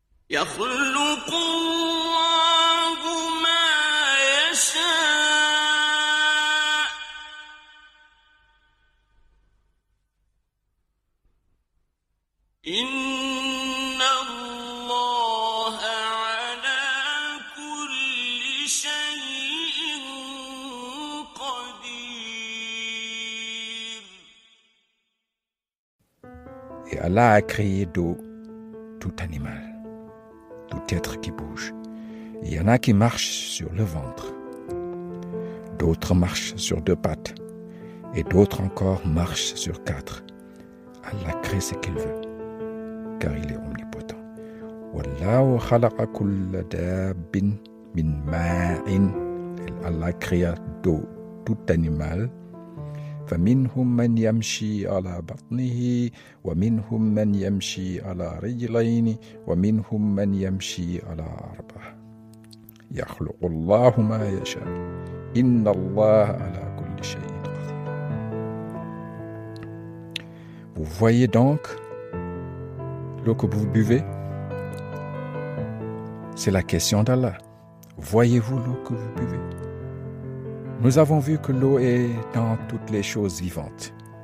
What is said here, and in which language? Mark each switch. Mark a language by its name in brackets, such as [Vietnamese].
[Arabic] يخلق الله ما يشاء إن الله على كل شيء قدير. [French] Et Allah a créé d'eau tout animal, tout être qui bouge. Il y en a qui marchent sur le ventre, d'autres marchent sur 2 pattes, et d'autres encore marchent sur 4. Allah crée ce qu'il veut, car il est omnipotent. [Arabic] Wallahu khalaqa kulla dabbin min ma'in. [French] Allah créa d'eau tout animal. [Arabic] فمنهم من يمشي على بطنه ومنهم من يمشي على رجلين ومنهم من يمشي على 4. يخلق الله ما يشاء إن الله على كل شيء قدير. [French] Vous voyez donc l'eau que vous buvez? C'est la question d'Allah. Voyez-vous l'eau que vous buvez? Nous avons vu que l'eau est dans toutes les choses vivantes.